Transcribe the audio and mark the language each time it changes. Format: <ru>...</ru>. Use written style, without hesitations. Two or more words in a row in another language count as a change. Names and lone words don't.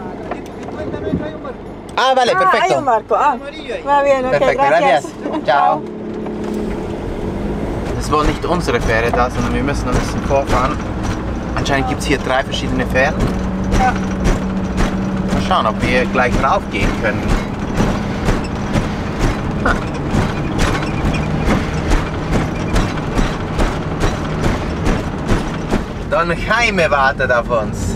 <es>Ah, vale, perfecto. Hay un barco. Va bien, okay, Perfekt, gracias. Ciao.</es> <de>Das ist wohl nicht unsere Fähre da, sondern wir müssen ein bisschen vorfahren. Anscheinend gibt es hier 3 verschiedene Fähren. Ja. Mal schauen, ob wir gleich raufgehen können. Don Jaime wartet auf uns.</de>